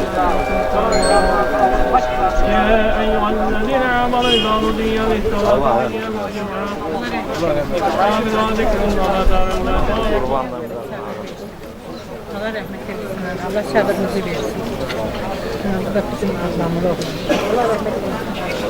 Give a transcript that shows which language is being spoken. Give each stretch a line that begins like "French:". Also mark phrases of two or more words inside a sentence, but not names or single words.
Arabic: يا أيها الذين آمنوا إذا نودي للصلاة من يوم الجمعة فإلى ذكر الله تعالى
Turkish: Allah rahmet eylesin. Allah sabrınızı versin. Bu da bizim Allah'ımız olsun. Allah rahmet eylesin.